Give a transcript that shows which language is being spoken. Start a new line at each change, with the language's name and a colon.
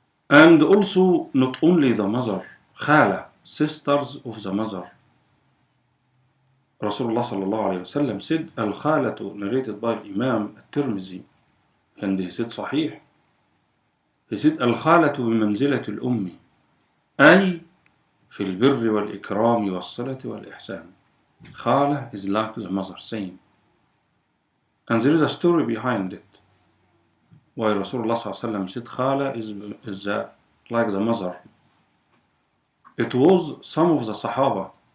English: And also not only the mother, khala, sisters of the mother. Rasulullah sallallahu alayhi wa sallam said, al-khalatu, narrated by Imam al-Tirmidhi, and he said sahih. He said, al-khalatu bimanzilati al-ummi, ay
Arabic: في البر والإكرام والصلة والإحسان.
English: Khala is like the mother, saying. And there is a story behind it. Why Rasulullah said Khala is like the mother. It was some of the Sahaba.